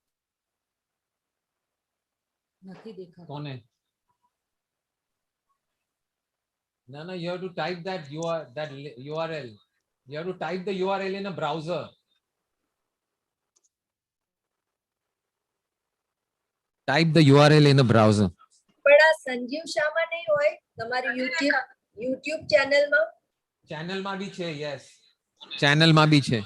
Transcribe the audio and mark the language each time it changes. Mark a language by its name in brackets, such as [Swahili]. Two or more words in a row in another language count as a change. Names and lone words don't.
[Hindi] कौन है? [English] No, you have to type that URL. You have to type the URL in a browser. Type the URL in a browser. [Gujarati] પણ આ સંજીવ શામાં નહીં હોય તમારી YouTube ચેનલમાં. Channel માં બી છે, yes. Channel માં બી છે.